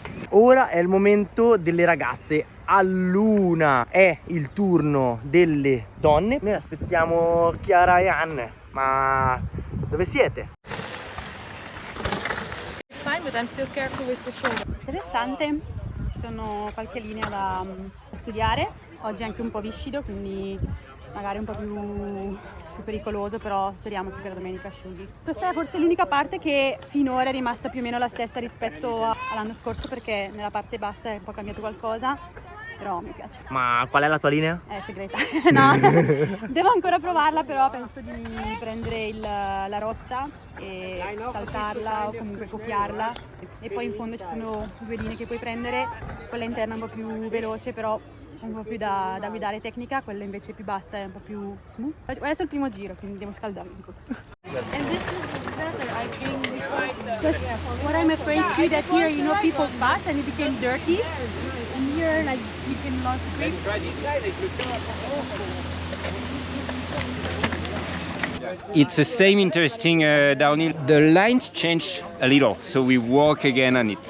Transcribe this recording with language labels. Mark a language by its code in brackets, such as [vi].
[it] Ora è il momento delle ragazze. All'1 è il turno delle donne. Noi aspettiamo Chiara e Anne. Ma dove siete? [en] It's fine, but I'm still careful with the shoulder. [it] Interessante, ci sono qualche linea da studiare, oggi è anche un po' viscido, quindi magari un po' più pericoloso, però speriamo che per domenica asciughi. Questa è forse l'unica parte che finora è rimasta più o meno la stessa rispetto all'anno scorso, perché nella parte bassa è un po' cambiato qualcosa, però mi piace. Ma qual è la tua linea? È segreta. No, devo ancora provarla, però penso di prendere la roccia e saltarla o comunque copiarla, e poi in fondo ci sono 2 linee che puoi prendere, quella interna è un po' più veloce, però un po' più da guidare tecnica, quella invece più bassa è un po' più smooth. Adesso è il primo giro, quindi devo scaldarmi un po'. [en] And this is better, I think. Because what I'm afraid too, that here, you know, people pass and it became dirty, and here, like, you can lose grip. It's the same interesting downhill. The lines change a little, so we walk again on it.